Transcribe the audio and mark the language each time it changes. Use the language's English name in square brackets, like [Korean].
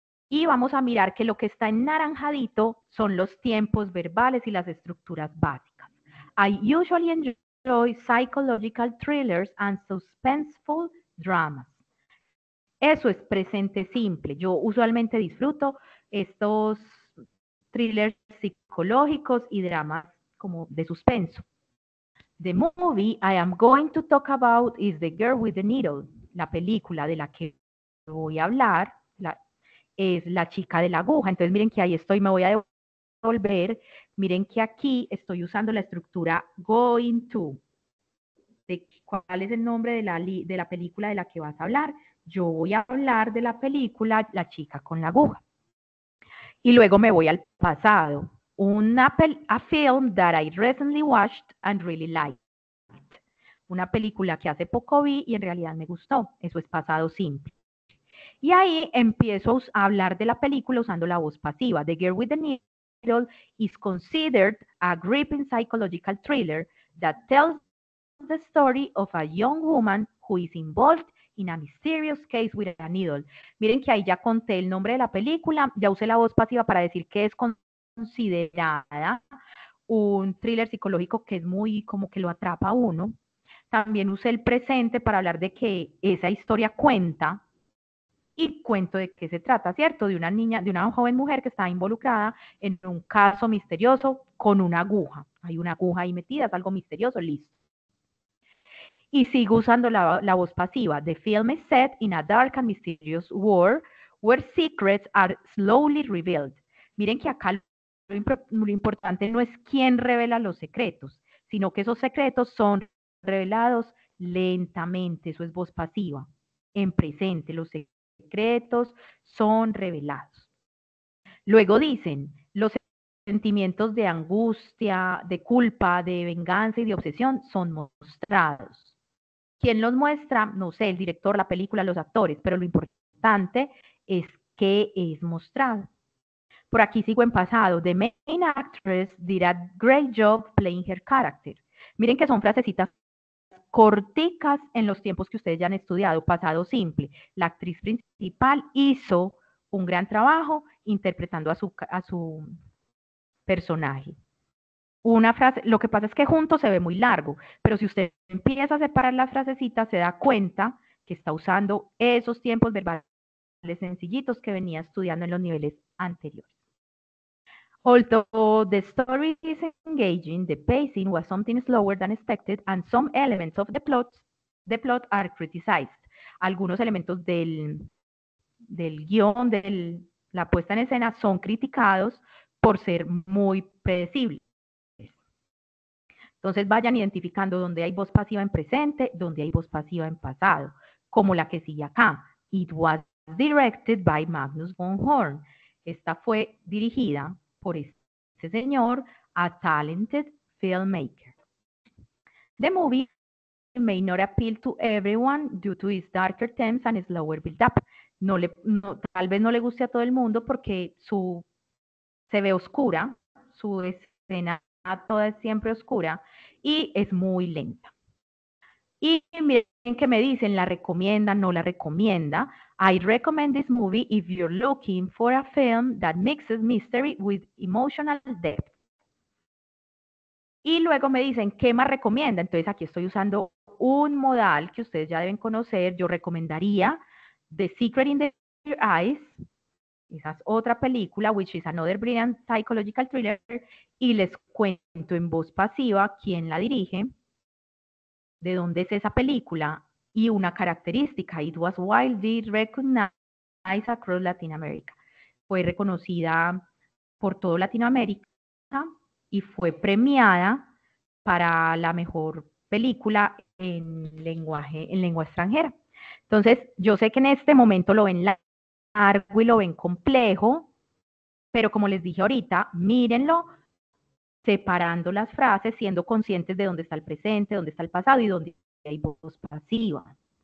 [Spanish] Y vamos a mirar que lo que está en naranjadito son los tiempos verbales y las estructuras básicas. [English] I usually enjoy psychological thrillers and suspenseful dramas. [Spanish] Eso es presente simple. Yo usualmente disfruto estos thrillers psicológicos y dramas como de suspenso. [English] The movie I am going to talk about is The Girl with the Needle. [Spanish] La película de la que voy a hablar es La chica de la aguja. Entonces miren que ahí estoy, me voy a devolver. Miren que aquí estoy usando la estructura going to. ¿Cuál es el nombre de la película de la que vas a hablar? Yo voy a hablar de la película La chica con la aguja. Y luego me voy al pasado. [English] A film that I recently watched and really liked. [Spanish] Una película que hace poco vi y en realidad me gustó. Eso es pasado simple. Y ahí empiezo a hablar de la película usando la voz pasiva. [English] The Girl with the Needle is considered a gripping psychological thriller that tells the story of a young woman who is involved in a mysterious case with a needle. [Spanish] Miren que ahí ya conté el nombre de la película, ya usé la voz pasiva para decir que es considerada un thriller psicológico que es muy como que lo atrapa a uno. También usé el presente para hablar de que esa historia cuenta y cuento de qué se trata, ¿cierto? De una niña, de una joven mujer que está involucrada en un caso misterioso con una aguja. Hay una aguja ahí metida, es algo misterioso, listo. Y sigo usando la voz pasiva. [English] The film is set in a dark and mysterious world where secrets are slowly revealed. [Spanish] Miren que acá lo importante no es quién revela los secretos, sino que esos secretos son revelados lentamente. Eso es voz pasiva. En presente, los secretos son revelados. Luego dicen, los sentimientos de angustia, de culpa, de venganza y de obsesión son mostrados. ¿Quién los muestra? No sé, el director, la película, los actores, pero lo importante es que es mostrado. Por aquí sigo en pasado. [English] The main actress did a great job playing her character. [Spanish] Miren que son frasecitas corticas en los tiempos que ustedes ya han estudiado, pasado simple. La actriz principal hizo un gran trabajo interpretando a su personaje. Una frase, lo que pasa es que junto se ve muy largo, pero si usted empieza a separar las frasecitas, se da cuenta que está usando esos tiempos verbales sencillitos que venía estudiando en los niveles anteriores. [English] Although the story is engaging, the pacing was something slower than expected, and some elements of the plot are criticized. [Spanish] Algunos elementos del guión, de la puesta en escena, son criticados por ser muy predecibles. Entonces vayan identificando dónde hay voz pasiva en presente, dónde hay voz pasiva en pasado, como la que sigue acá. [English] It was directed by Magnus von Horn. [Spanish] Esta fue dirigida por este señor, [English] a talented filmmaker. The movie may not appeal to everyone due to its darker themes and slower build-up. [Spanish] Tal vez no le guste a todo el mundo porque se ve oscura, su escena toda es siempre oscura y es muy lenta. Y miren que me dicen, ¿la recomienda, no la recomienda? [English] I recommend this movie if you're looking for a film that mixes mystery with emotional depth. [Spanish] Y luego me dicen, ¿qué más recomienda? Entonces aquí estoy usando un modal que ustedes ya deben conocer. Yo recomendaría The Secret in Your Eyes. Esa es otra película, [English] which is another brilliant psychological thriller. [Spanish] Y les cuento en voz pasiva quién la dirige, de dónde es esa película y una característica. [English] It was widely recognized across Latin America. [Spanish] Fue reconocida por todo Latinoamérica y fue premiada para la mejor película en lengua extranjera. Entonces, yo sé que en este momento lo ven largo y lo ven complejo, pero como les dije ahorita, mírenlo separando las frases, siendo conscientes de dónde está el presente, dónde está el pasado y dónde hay voz pasiva.